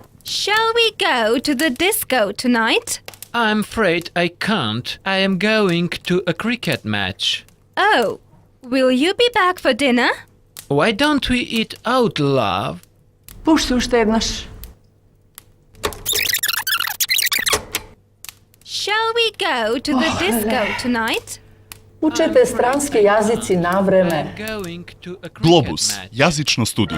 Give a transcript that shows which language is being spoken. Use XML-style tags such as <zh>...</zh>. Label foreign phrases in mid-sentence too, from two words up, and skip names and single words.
<en>Shall we go to the disco tonight? I'm afraid I can't. I am going to a cricket match. Oh, will you be back for dinner? Why don't we eat out, love?</en> <mk>Пушти уште еднаш.</mk> <en>Shall we go to the disco tonight?</en> <mk>Учете странски јазици на време.</mk> <en>I'm going to a cricket</en> <mk>Глобус,</mk> <en>match.</en> <mk>јазично студио.</mk>